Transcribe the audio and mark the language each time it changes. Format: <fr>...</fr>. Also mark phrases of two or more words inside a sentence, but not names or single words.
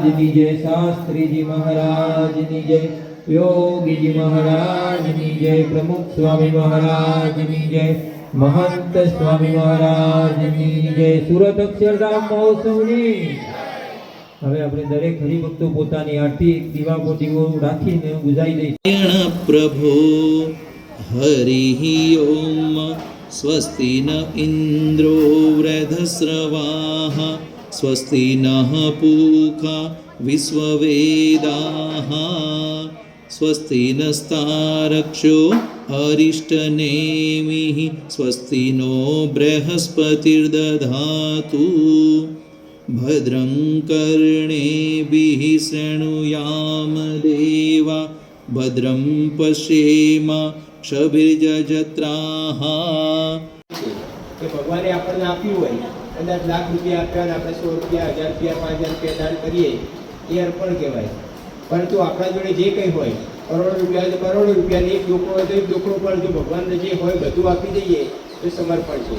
<hi>की जय, शास्त्री जी महाराज की जय, योगी जी महाराज की जय, प्रमुख स्वामी महाराज की जय, महंत स्वामी महाराज की जय, सूरत अक्षरधाम महोत्सवની</hi> <gu>હવે આપણે દરેક હરિભક્તો પોતાની આરતી દીવા પોતીઓ રાખીને ગુજારી દઈશું.</gu> <sa>प्रभो हरिः ओम स्वस्ति न इन्द्रो वृधस्रवाः स्वस्ति नः पूषा विश्ववेदाः स्वस्ति नस्तारक्षो अरिष्टनेमिः स्वस्ति नो बृहस्पतिर्दधातु भद्रं कर्णेभिः शृणुयाम देवा भद्रं पश्येम क्षभिर्जत्राः.</sa> <gu>કે ભગવાને આપણને આપ્યું હોય કદાચ લાખ રૂપિયા આપ્યા ને આપણે 100 રૂપિયા 1000 રૂપિયા 5000 રૂપિયા દાન કરીએ એ અર્પણ કહેવાય. પરંતુ આપણા જોડે જે કંઈ હોય કરોડો રૂપિયા હોય તો કરોડો રૂપિયા, એક ડોકરો હોય તો એક ડોકરો, પણ જો ભગવાનને જે હોય બધું આપી દઈએ તો સમર્પણ છે.</gu>